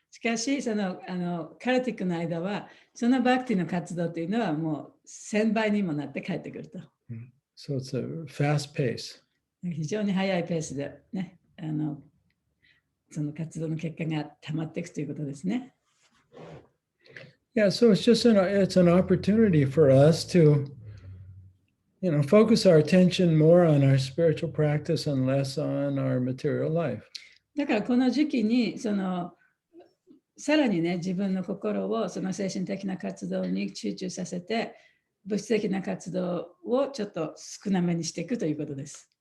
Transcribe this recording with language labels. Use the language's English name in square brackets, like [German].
[Japanese] しかし、そのカルティックの間は、そのバクティの活動というのはもう1000倍にもなって帰ってくると。 [English] So it's a fast pace. [Japanese] 非常に速いペースでね、その活動の結果が溜まっていくということですね。 [English] Yeah, so it's an opportunity for us to, focus our attention more on our spiritual practice and less on our material life. [Japanese] だからこの時期にさらにね、自分の心をその精神的な活動に集中させて、物質的な活動をちょっと少なめにしていくということです。